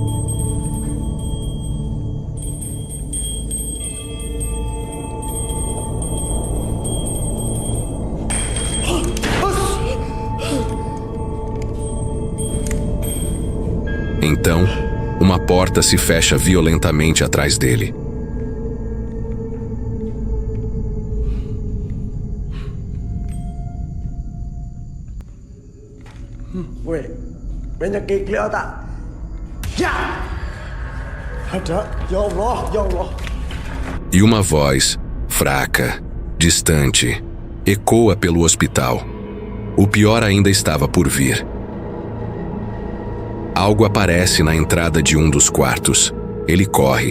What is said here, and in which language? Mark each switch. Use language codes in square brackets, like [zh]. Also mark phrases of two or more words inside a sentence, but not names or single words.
[pt] Então, uma porta se fecha violentamente atrás dele. [id] Weh, banyak kelihatan. Ya! Ada, [ar] ya Allah, ya Allah. [pt] E uma voz, fraca, distante, ecoa pelo hospital. O pior ainda estava por vir. Algo aparece na entrada de um dos quartos. Ele corre.